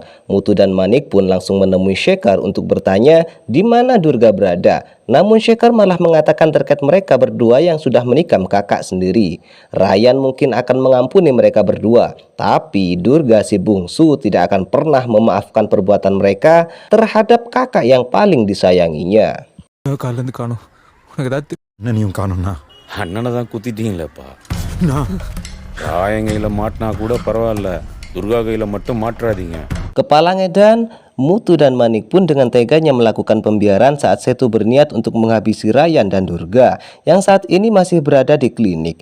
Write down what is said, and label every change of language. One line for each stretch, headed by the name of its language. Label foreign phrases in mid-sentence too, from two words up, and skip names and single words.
Indonesian: Mutu dan Manik pun langsung menemui Shekhar untuk bertanya di mana Durga berada. Namun Shekhar malah mengatakan terkait mereka berdua yang sudah menikam kakak sendiri. Ryan mungkin akan mengampuni mereka berdua, tapi Durga si bungsu tidak akan pernah memaafkan perbuatan mereka terhadap kakak yang paling disayanginya.
Tamil: காலேருந்து காணும் உனக்கு ஏதாவது என்ன நீயும் காணும்னா அண்ணனை தான் குத்திட்டீங்களேப்பா. நான் ராயன் கையில் மாட்டினா கூட பரவாயில்ல, துர்கா கையில் மட்டும் மாற்றாதீங்க.
Indonesian: Kepala Ngedan, Mutu dan Manik pun dengan teganya melakukan pembiaran saat Setu berniat untuk menghabisi Ryan dan Durga yang saat ini masih berada di klinik.